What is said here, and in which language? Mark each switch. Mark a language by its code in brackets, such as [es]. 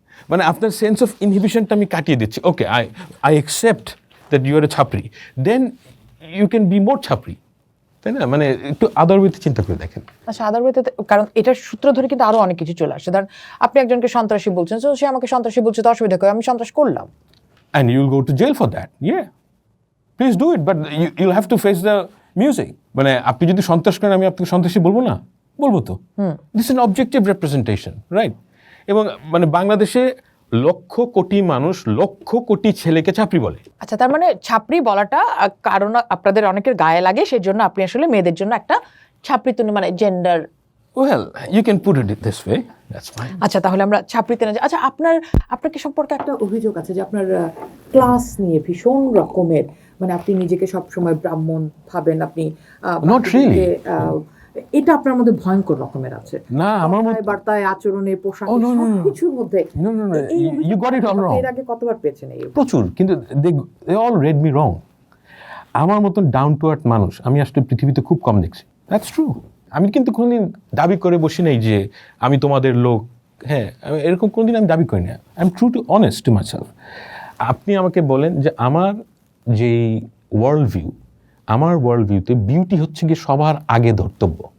[bn] মানে আপনার sense of ইনহিবিশনটা আমি কাটিয়ে দিচ্ছি। [en] okay, I accept that you are a chhapri, then you can be more chhapri, [bn] তাই না? মানে একটু আদার ওয়েতে চিন্তা করে দেখেন। আচ্ছা আদারওয়েতে, কারণ এটার সূত্র ধরে কিন্তু আরো অনেক কিছু চলে আসছে। ধরেন আপনি একজনকে সন্ত্রাসী বলছেন, তো সে আমাকে সন্ত্রাসী বলছে, তো অসুবিধা করে আমি সন্ত্রাস করলাম। [en] And you'll go to jail for that. Yeah. Please do it, but you'll have to face the music. [bn] মানে আপনি যদি সন্ত্রাস করেন, আমি আপনাকে সন্ত্রাসী বলবো না? বলবো তো। [en] This is an objective representation, right? [bn] এবং মানে বাংলাদেশে লক্ষ কোটি মানুষ, লক্ষ কোটি ছেলেকে ছাপড়ি বলে। আচ্ছা তার মানে ছাপড়ি বলাটা কারণ আপনাদের অনেকের গায়ে লাগে, সেই জন্য আপনি আসলে মেয়েদের জন্য একটা ছাপড়ি মানে gender. [en] Well, you can put it this way. That's fine. [bn] আচ্ছা তাহলে আমরা ছাপড়িতে না। আচ্ছা আপনার কি সম্পর্কে একটা অভিযোগ আছে যে আপনার ক্লাস নিয়ে ভীষণ রকমের, মানে আপনি নিজেকে সবসময় ব্রাহ্মণ ভাবেন, আপনি [en] Not really. [bn] এটা আপনার মধ্যে ভয়ঙ্কর রকমের আছে। না, আমার কথায়, বার্তায়, আচরণে, পোশাকে, [en] Oh, no, no, no. [bn] সবকিছুর মধ্যে। [en] No, no, no. [bn] এই [en] You got it all [bn] আপনি [en] wrong. [bn] এর আগে কতবার পেয়েছেন এই? প্রচুর, কিন্তু [en] they all read me wrong. [bn] আমার মতন ডাউন টু আর্থ মানুষ আমি আসলে পৃথিবীতে খুব কম দেখছি। [en] That's true. [bn] আমি কিন্তু কোনোদিন দাবি করে বসি নাই যে আমি তোমাদের লোক, হ্যাঁ এরকম কোনোদিন আমি দাবি করি না। [en] I am true to honest to myself. [bn] আপনি আমাকে বলেন যে আমার যেই ওয়ার্ল্ড ভিউ, আমার ওয়ার্ল্ড ভিউতে বিউটি হচ্ছে গিয়ে সবার আগে ধর্তব্য।